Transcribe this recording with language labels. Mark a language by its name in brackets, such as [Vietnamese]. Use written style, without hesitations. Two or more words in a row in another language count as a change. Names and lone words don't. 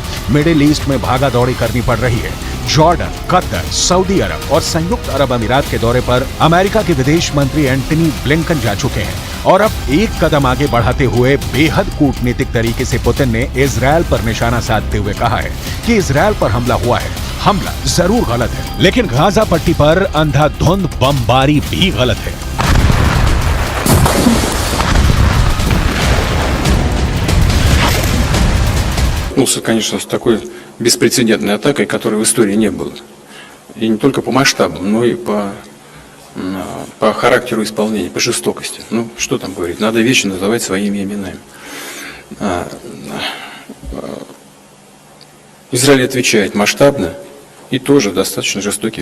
[Hindi] मिडिल ईस्ट में भागा दौड़ी करनी पड़ रही है। जॉर्डन, कतर, सऊदी अरब और संयुक्त अरब अमीरात के दौरे पर अमेरिका के विदेश मंत्री एंटनी ब्लिंकन जा चुके हैं और अब एक कदम आगे बढ़ाते हुए बेहद कूटनीतिक तरीके से पुतिन ने इजराइल पर निशाना साधते हुए कहा है कि इजराइल पर हमला हुआ है। हमला जरूर गलत है, लेकिन गाजा पट्टी पर अंधाधुंध बमबारी भी गलत है। [Russian] столкнулся, конечно, с такой беспрецедентной атакой, которой в истории не было. И не только по масштабу, но и по характеру исполнения, по жестокости. Ну, что там говорить, надо вещи называть своими именами. Израиль отвечает масштабно и тоже достаточно жестокий.